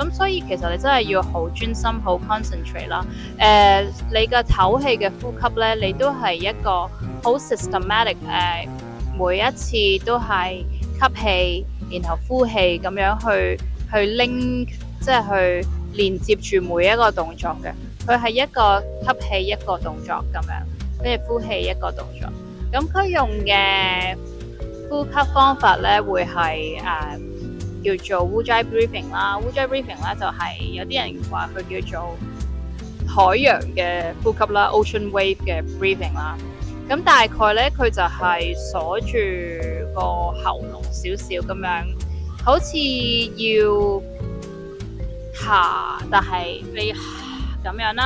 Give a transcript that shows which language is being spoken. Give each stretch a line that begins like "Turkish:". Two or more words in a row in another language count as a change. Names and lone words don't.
Cantonese: 咁所以其實你真係要好專心，好 concentrate 啦。你嘅唞氣嘅呼吸咧，你都係一個好好 systematic 每一次都係吸氣，然後呼氣咁樣去 link， 即係去連接住每一個動作嘅。佢係一個吸氣一個動作咁樣，跟住呼氣一個動作。咁佢用嘅呼吸方法咧會係叫做
English: Ujjayi breathing
Cantonese: 啦。
English: Ujjayi breathing
Cantonese: 咧就係有啲人話佢叫做海洋嘅呼吸啦 ，
English: ocean wave
Cantonese: 嘅 breathing 啦。咁大概咧佢就係鎖住個喉嚨少少咁樣，好似要下，但係你咁樣啦。